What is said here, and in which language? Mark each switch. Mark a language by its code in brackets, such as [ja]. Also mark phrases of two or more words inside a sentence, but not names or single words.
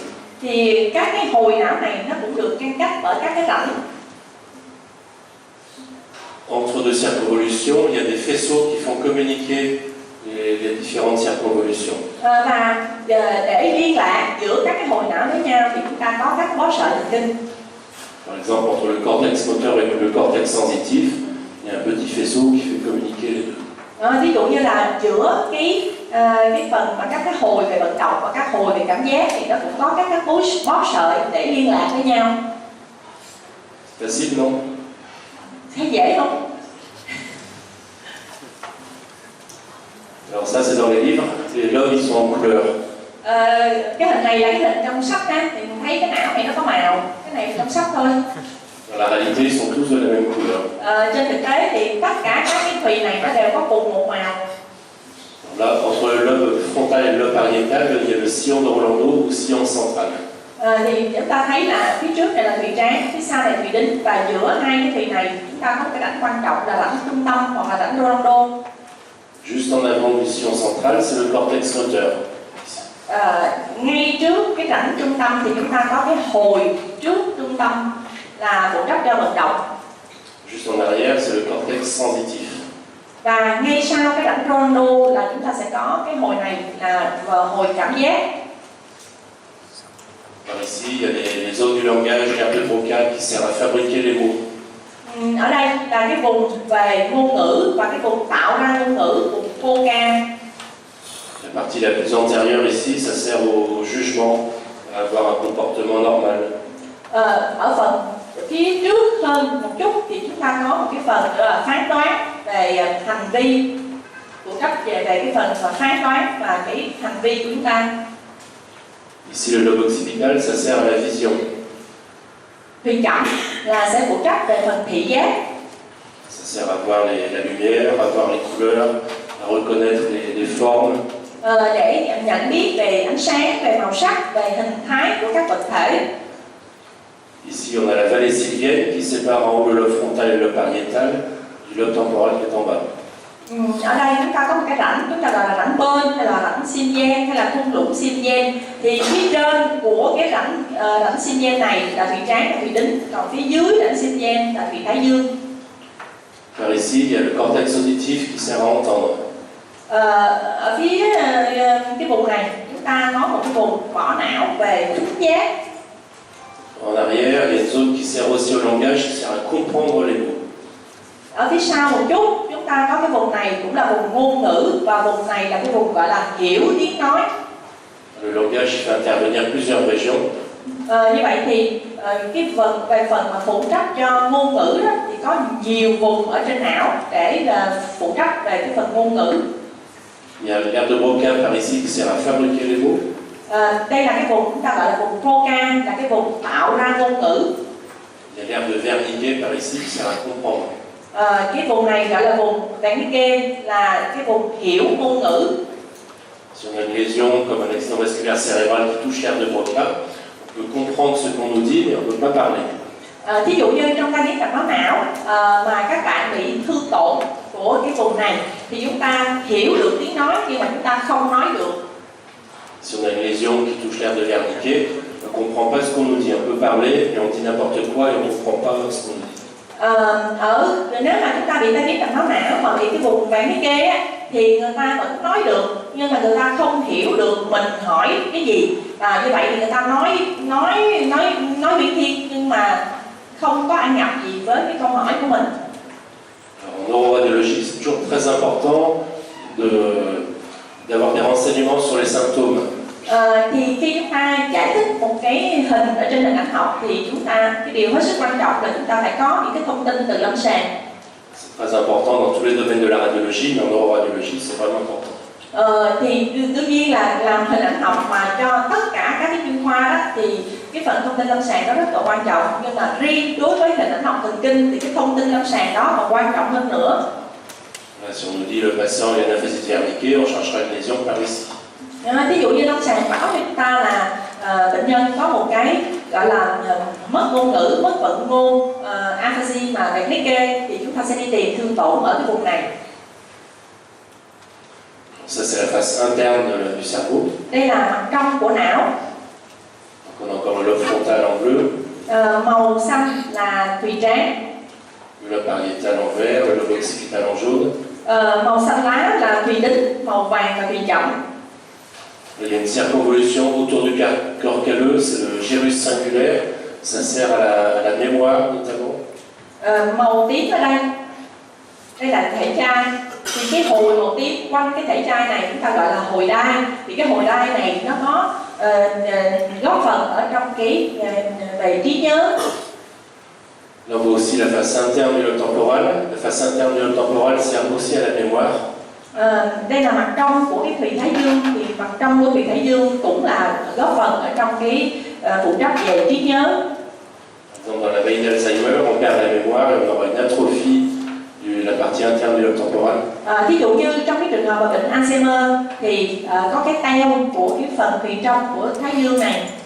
[vi] Thì các cái hồi não này nó cũng được ngăn cách bởi các cái rãnh. [fr] Entre deux circonvolutions, il y a des faisceaux qui font communiquer les différentes circonvolutions. [vi] Và để liên lạc giữa các cái hồi não với nhau thì chúng ta có các bó sợi thần kinh. [fr] Par exemple, entre le cortex moteur et le cortex sensitif, il y a un petit faisceau qui fait communiquer les deux. [vi] Ví dụ như là giữa cái phần mà các cái hồi về vận động và các hồi về cảm giác thì nó cũng có các cái bó sợi để liên lạc với nhau. [fr] Facile, non? [vi] Thấy dễ không? [fr] Alors ça, c'est dans les livres. Les lobes, ils sont en couleur. [vi] Cái hình này là cái hình trong sách á, thì mình thấy cái não này nó có màu, cái này trong sách thôi. [fr] Dans la réalité, ils sont tous de la même couleur. [vi] Trên thực tế thì tất cả các cái thùy này nó đều có cùng một màu. [fr] Là, entre le lobe frontal et le lobe pariétal, il y a le sillon de Rolando ou sillon central. [vi] Thì chúng ta thấy là phía trước này là thùy trán, phía sau này thùy đính, và giữa hai cái thùy này chúng ta có cái rãnh quan trọng là rãnh trung tâm hoặc là rãnh Rolando. [fr] Juste en avant du sillon central, c'est le cortex moteur. [vi] Ngay trước cái rãnh trung tâm thì chúng ta có cái hồi trước trung tâm là phụ trách cho vận động. [fr] Juste en arrière, c'est le cortex sensitif. [vi] Và ngay sau cái rãnh Rolando là chúng ta sẽ có cái hồi này là hồi cảm giác. [fr] Alors ici, il y a les zones du langage nerveux vocal qui servent à fabriquer les mots. [vi] Ở đây là cái vùng về ngôn ngữ và cái vùng tạo ra ngôn ngữ, vùng vô ca. [fr] La partie la plus antérieure ici, ça sert au jugement, à avoir un comportement normal. [vi] Ở phần phía trước hơn một chút thì chúng ta có một cái phần nữa là phán đoán về hành vi, phụ trách về cái phần phán đoán và cái hành vi của chúng ta. [fr] Ici, le lobe occipital, ça sert à la vision. [vi] Thùy cảm là sẽ phụ trách về phần thị giác. [fr] Ça sert à voir la lumière, à voir les couleurs, à reconnaître les formes. [vi] Để nhận biết về ánh sáng, về màu sắc, về hình thái của các vật thể. [fr] Ici, on a la vallée sylvienne qui sépare en haut le lobe frontal et le lobe pariétal du lobe temporal qui est en bas. [vi] Ở đây chúng ta có một cái rãnh, chúng ta gọi là rãnh bên hay là rãnh Xinjiang hay là thung lũng Xinjiang. Thì phía trên của cái rãnh Xinjiang này là thùy trán và thùy đính, còn phía dưới rãnh Xinjiang là thùy thái dương. [fr] Par ici, il y a le cortex auditif qui sert à entendre. [vi] Ở phía cái vùng này chúng ta có một cái vùng vỏ não về thính giác. [fr] En arrière, il y a une zone qui sert aussi au langage, qui sert à comprendre les mots. [vi] Ở phía sau một chút chúng ta có cái vùng này cũng là vùng ngôn ngữ, và vùng này là cái vùng gọi là hiểu tiếng nói. [fr] Le langage fait intervenir plusieurs régions. [vi] Như vậy thì cái phần mà phụ trách cho ngôn ngữ đó, thì có nhiều vùng ở trên não để phụ trách về cái phần ngôn ngữ. [fr] Il y a l'aire de Broca par ici qui sert à fabriquer les mots. [vi] Đây là cái vùng chúng ta gọi là vùng Broca, là cái vùng tạo ra ngôn ngữ. [fr] Il y a l'aire de Wernicke par ici qui sert à comprendre. [vi] Cái vùng này gọi là vùng Wernicke, là cái vùng hiểu ngôn ngữ. [fr] Si on a une lésion comme un accident vasculaire cérébral qui touche l'aire de Broca, on peut comprendre ce qu'on nous dit, mais on ne peut pas parler. [vi] Thí dụ như trong tai biến mạch máu não mà các bạn bị thương tổn của cái vùng này thì chúng ta hiểu được tiếng nói nhưng mà chúng ta không nói được. [fr] Si on a une lésion qui touche l'aire de Wernicke, on ne comprend pas ce qu'on nous dit. On peut parler, mais on dit n'importe quoi et on ne comprend pas ce qu'on nous dit. [vi] Nếu mà chúng ta bị tai biến mạch máu não mà bị cái vùng Wernicke á, thì người ta vẫn nói được nhưng mà người ta không hiểu được mình hỏi cái gì, và như vậy thì người ta nói viễn thiên nhưng mà không có ăn nhập gì với cái câu hỏi của mình. [fr] En neuroradiologie, c'est toujours très important d'avoir des renseignements sur les symptômes. [vi] Thì khi chúng ta giải thích một cái hình ở trên hình ảnh học thì cái điều hết sức quan trọng là chúng ta phải có những cái thông tin từ lâm sàng. [fr] C'est très important dans tous les domaines de la radiologie, mais en neuroradiologie, c'est vraiment important. [vi] Thì đương nhiên là làm hình ảnh học mà cho tất cả các cái chuyên khoa đó thì cái phần thông tin lâm sàng đó rất là quan trọng, nhưng mà riêng đối với hình ảnh học thần kinh thì cái thông tin lâm sàng đó còn quan trọng hơn nữa. [fr] Si on nous dit le patient il a une aphasie de Wernicke, on cherchera une lésion par ici. [vi] Ví dụ như lâm sàng bảo cho chúng ta là bệnh nhân có một cái gọi là mất ngôn ngữ, mất vận ngôn, aphasie mà Wernicke, thì chúng ta sẽ đi tìm thương tổn ở cái vùng này. [fr] Ça c'est la face interne du cerveau. [vi] Đây là mặt trong của não. [fr] Donc on a encore le lobe frontal en bleu. [vi] Màu xanh là thùy trán. [fr] Le lobe pariétal en vert, le lobe occipital en jaune. [vi] Màu xanh lá là thùy đính, màu vàng là thùy chậm. [fr] Il y a une circonvolution autour du corps calleux, c'est le gyrus singulaire. Ça sert à la mémoire notamment. [vi] Màu tím ở đây là thể chai. Thì cái hồi màu tím quanh cái thể chai này chúng ta gọi là hồi đai. Thì cái hồi đai này nó có góp phần ở trong cái về trí nhớ. [fr] Là on voit aussi la face interne du lobe temporal. La face interne du lobe temporal sert aussi à la mémoire. [vi] Đây là mặt trong của cái thùy thái dương, thì mặt trong của thùy thái dương cũng là góp phần ở trong cái phụ trách về trí nhớ. [fr] Donc dans la maladie d'Alzheimer, on perd la mémoire et on aura une atrophie de la partie interne du lobe temporal. [vi] Thí dụ như trong cái trường hợp bệnh Alzheimer thì có cái teo của cái phần thùy trong của thái dương này.